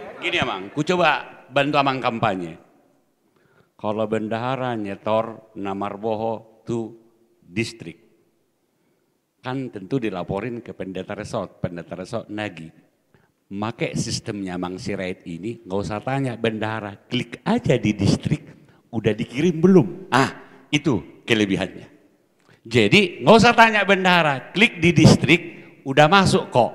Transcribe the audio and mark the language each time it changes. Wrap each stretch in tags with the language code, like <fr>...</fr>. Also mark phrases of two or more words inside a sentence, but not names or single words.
<id>gini Amang, ku coba bantu Amang kampanye. Kalau bendahara nyetor Namarboho tu distrik, kan tentu dilaporin ke pendeta resort nagih. Make sistemnya Mang Sirait ini nggak usah tanya bendahara, klik aja di distrik, udah dikirim belum? Itu kelebihannya. Jadi nggak usah tanya bendahara, klik di distrik, udah masuk kok.</id>